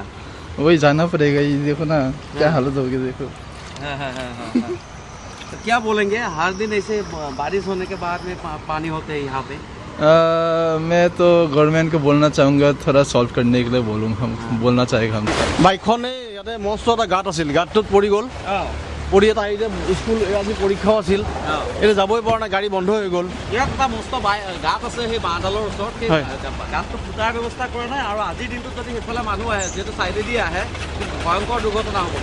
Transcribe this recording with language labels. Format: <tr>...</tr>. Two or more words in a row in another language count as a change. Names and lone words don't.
<hi>वही जाना पड़ेगा ये देखो ना क्या हालत होगी देखो तो क्या बोलेंगे हर दिन ऐसे बारिश होने के बाद में पानी होते हैं यहाँ पे मैं तो गवर्नमेंट को बोलना चाहूँगा थोड़ा सॉल्व करने के लिए बोलना चाहेगा हम</hi> <as>বাইকখনে ইয়াতে মস্ত এটা গাঁত আছিল গাঁতটোত পৰি গ'ল পৰি এটা আহিছে স্কুল আজি পৰীক্ষাও আছিল এতিয়া যাবই পৰা নাই গাড়ী বন্ধ হৈ গ'ল ইয়াত এটা মস্ত গাঁত আছে সেই বাঁহডালৰ ওচৰত সেই গাঁতটো ফুটাৰ ব্যৱস্থা কৰা নাই আৰু আজিৰ দিনটোত যদি সেইফালে মানুহ আহে যিহেতু চাইডেদি আহে ভয়ংকৰ দুৰ্ঘটনা হ'ব</as>